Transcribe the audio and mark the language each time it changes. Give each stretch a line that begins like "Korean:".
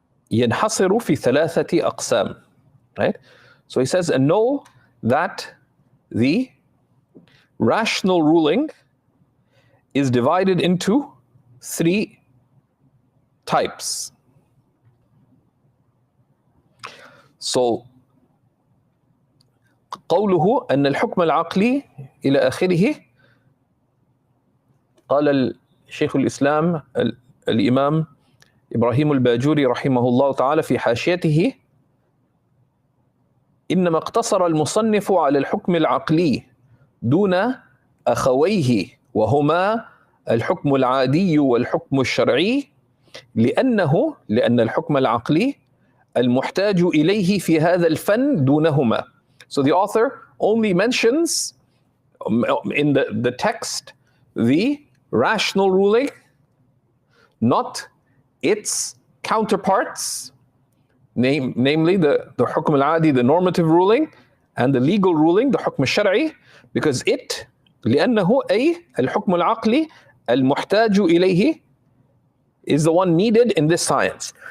Arabic: ينحصر في ثلاثة أقسام, right?
English: So he says, and know that the rational ruling is divided into three types.
Arabic: So قوله أن الحكم العقلي إلى آخره، قال الشيخ الإسلام الإمام إبراهيم الباجوري رحمه الله تعالى في حاشيته: إنما اقتصر المصنف على الحكم العقلي دون أخويه وهما الحكم العادي والحكم الشرعي لأن الحكم العقلي المحتاج إليه في هذا الفن دونهما.
English: So the author only mentions in the text the rational ruling, not its counterparts, namely the hukm al-adi, the normative ruling, and the legal ruling, the hukm al-shar'i, because it,
Arabic: لأنه أي الحكم العقلي المحتاج إليه,
English: is the one needed in this science.